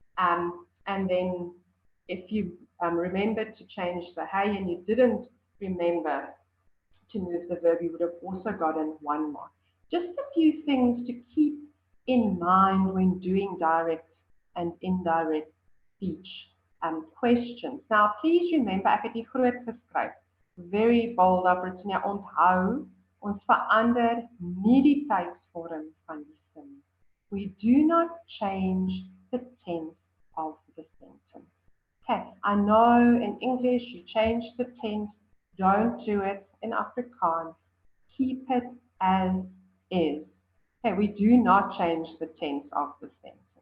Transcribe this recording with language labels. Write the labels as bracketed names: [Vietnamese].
[English] And then if you remembered to change the hy and you didn't remember to move the verb, you would have also gotten 1 mark. Just a few things to keep in mind when doing direct and indirect speech questions. Now, please remember, [Afrikaans] ek het hier groot geskryf, [English] very bold [Afrikaans] op Britannia, onthou, ons verander nie die tydsvorm van die sin. [English] We do not change the tense of the sentence. Okay, I know in English you change the tense, don't do it in Afrikaans. Keep it as is. Okay, we do not change the tense of the sentence.